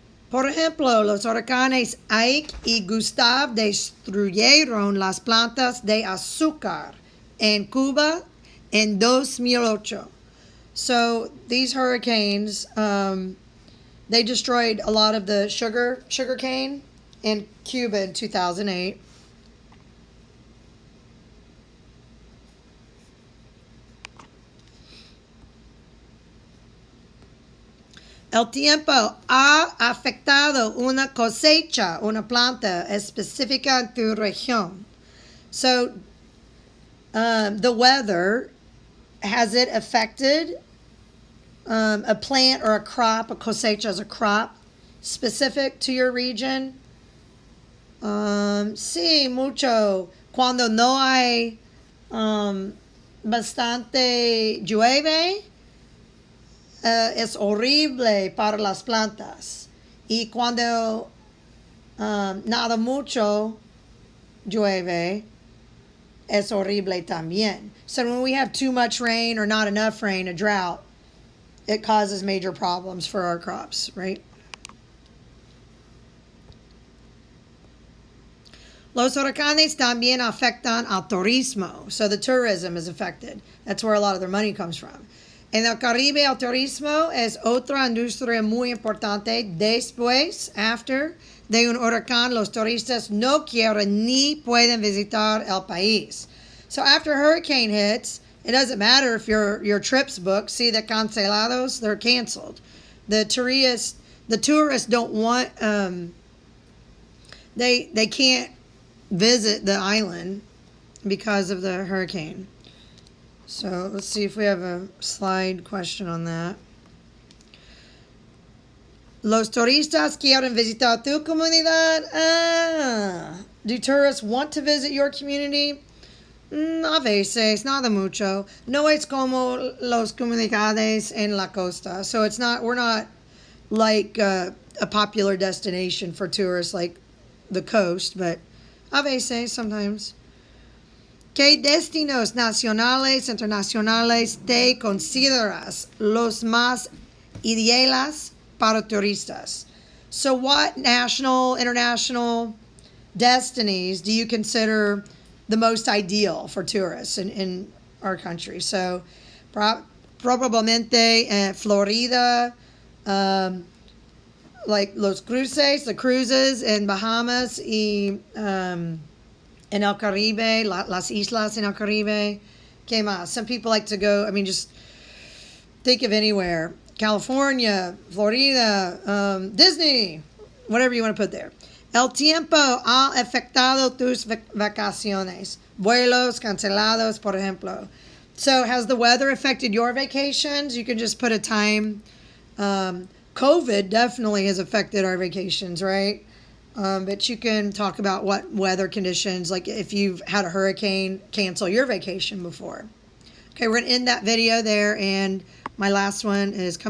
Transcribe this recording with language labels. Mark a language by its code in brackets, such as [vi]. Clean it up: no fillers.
[es] Por ejemplo, los huracanes Ike y Gustav destruyeron las plantas de azúcar en Cuba en 2008. [en] So these hurricanes, they destroyed a lot of the sugar cane in Cuba in 2008. [es] El tiempo ha afectado una cosecha, una planta específica en tu región. [en] So, the weather, has it affected a plant or a crop? A cosecha is a crop specific to your region. [es] Sí, mucho. Cuando no hay bastante llueve, es horrible para las plantas. Y cuando nada mucho llueve, es horrible también. [en] So when we have too much rain or not enough rain, a drought, it causes major problems for our crops, right? [es] Los huracanes también afectan al turismo. [en] So the tourism is affected. That's where a lot of their money comes from. [es] En el Caribe, el turismo es otra industria muy importante. Después, [en] after, [es] de un huracán, los turistas no quieren ni pueden visitar el país. [en] So after a hurricane hits, it doesn't matter if your trip's booked. See the cancelados, they're canceled. The tourists don't want, they can't visit the island because of the hurricane. So let's see if we have a slide question on that. [es] Los turistas quieren visitar tu comunidad. [en] Do tourists want to visit your community? [es] A veces, nada mucho. No es como los comunidades en la costa. [en] So we're not like a popular destination for tourists like the coast, but [es] a veces, [en] sometimes. [es] ¿Qué destinos nacionales, internacionales te consideras los más ideales para turistas? [en] So what national, international destinies do you consider the most ideal for tourists in our country? [es] So probablemente Florida, like los cruces, [en] the cruises [es] in Bahamas y in El Caribe, las islas in El Caribe. ¿Qué más? [en] Some people like to go, just think of anywhere. California, Florida, Disney, whatever you want to put there. [es] El tiempo ha afectado tus vacaciones. Vuelos cancelados, por ejemplo. [en] So has the weather affected your vacations? You can just put a time. COVID definitely has affected our vacations, right? But you can talk about what weather conditions, like if you've had a hurricane cancel your vacation before. Okay, we're going to end that video there, and my last one is coming.